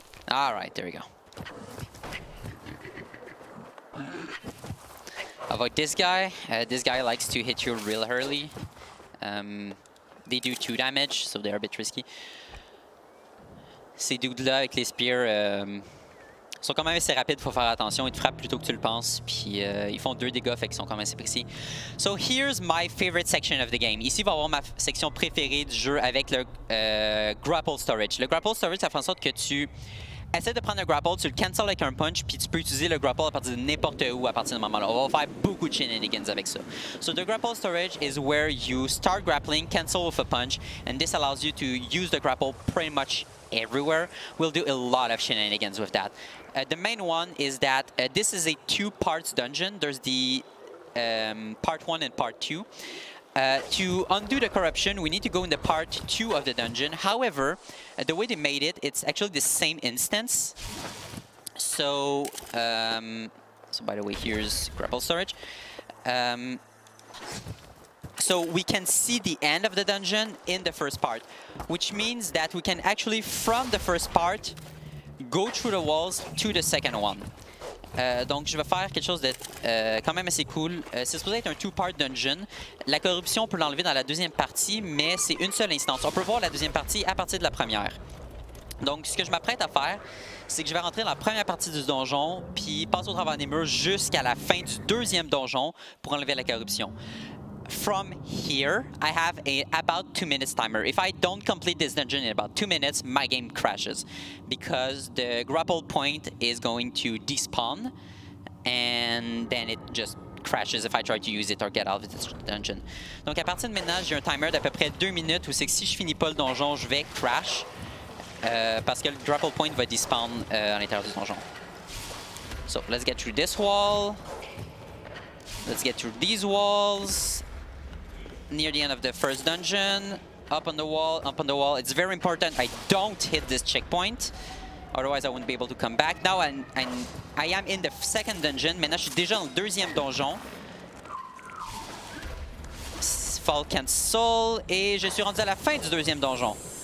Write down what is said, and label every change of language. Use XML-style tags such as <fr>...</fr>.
<en>All right, there we go. Avoid this guy. This guy likes to hit you real early. They do 2 damage, so they're a bit risky.</en> <fr>Ces dudes-là avec les spears sont quand même assez rapides, faut faire attention. Ils te frappent plutôt que tu le penses, puis ils font 2 dégâts, fait qu'ils sont quand même assez précis.</fr> <en>So here's my favorite section of the game.</en> <fr>Ici, va avoir ma section préférée du jeu avec le grapple storage. Le grapple storage, ça fait en sorte que tu essaies de prendre un grapple, tu le cancel avec un punch, puis tu peux utiliser le grapple à partir de n'importe où à partir de ce moment-là. On va faire beaucoup de shenanigans avec ça.</fr> <en>So the grapple storage is where you start grappling, cancel with a punch, and this allows you to use the grapple pretty much everywhere. We'll do a lot of shenanigans with that. The main one is that this is a 2-parts dungeon. There's the part 1 and part 2. To undo the corruption, we need to go in the part 2 of the dungeon. However, the way they made it, it's actually the same instance. So, so by the way, here's grapple storage. So we can see the end of the dungeon in the first part, which means that we can actually, from the first part, go through the walls to the second one.</en> <fr>Donc, je vais faire quelque chose de quand même assez cool. C'est supposé être un 2-part dungeon. La corruption, on peut l'enlever dans la deuxième partie, mais c'est une seule instance. On peut voir la deuxième partie à partir de la première. Donc, ce que je m'apprête à faire, c'est que je vais rentrer dans la première partie du donjon, puis passer au travers des murs jusqu'à la fin du deuxième donjon pour enlever la corruption.</fr> <en>From here, I have about 2 minutes timer. If I don't complete this dungeon in about 2 minutes, my game crashes because the grapple point is going to despawn and then it just crashes if I try to use it or get out of this dungeon.</en> <fr>Donc à partir de maintenant, j'ai un timer d'à peu près 2 minutes où c'est que si je finis pas le donjon, je vais crash parce que le grapple point va despawn à l'intérieur du donjon.</fr> <en>So let's get through this wall. Let's get through these walls. Near the end of the first dungeon, up on the wall, up on the wall. It's very important I don't hit this checkpoint, otherwise I wouldn't be able to come back. Now I am in the second dungeon.</en> <fr>Maintenant, je suis déjà dans le deuxième donjon. Fall cancel, et je suis rendu à la fin du deuxième donjon.</fr>